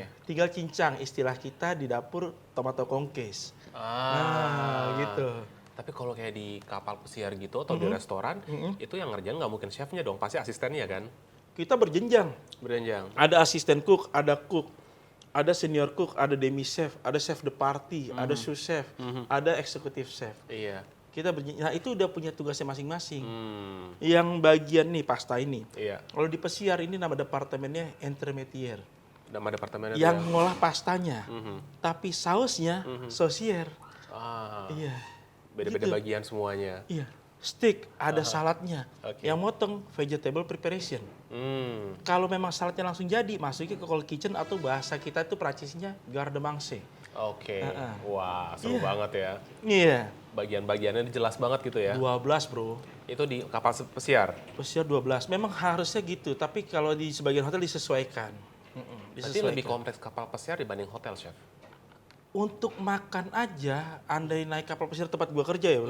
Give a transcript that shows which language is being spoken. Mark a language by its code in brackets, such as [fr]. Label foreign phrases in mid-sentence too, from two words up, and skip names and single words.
[id] Tinggal cincang, istilah kita di dapur tomato kongkes. Nah, gitu. Tapi kalau kayak di kapal pesiar gitu atau di restoran, itu yang ngerjain nggak mungkin chefnya dong, pasti asistennya kan? Kita berjenjang. Berjenjang. Ada asisten cook, ada [en] senior cook, [id] ada [fr] demi chef, [id] ada [fr] chef de party, [id] ada [fr] sous chef, [id] ada [en] executive chef. [id] Iya. Nah itu udah punya tugasnya masing-masing. Yang bagian nih pasta ini. Iya. Kalau di pesiar ini nama departemennya entremetier. Nama departemennya Yang ngolah pastanya. Tapi sausnya saucier. Iya. Beda-beda Gitu. bagian semuanya. Iya. Steak ada saladnya. Oke. Yang motong [en] vegetable preparation. [id] Kalau memang saladnya langsung jadi, masukin ke [en] cold kitchen [id] atau bahasa kita itu Prancisnya [fr] garde manger. [id] Oke. Wah, seru banget ya. Iya. Bagian-bagiannya jelas banget gitu ya. 12 bro. Itu di kapal pesiar. Pesiar 12. Memang harusnya gitu, tapi kalau di sebagian hotel disesuaikan. Berarti lebih kompleks kapal pesiar dibanding hotel, Chef? Untuk makan aja, andai naik kapal pesiar tempat gua kerja ya bro.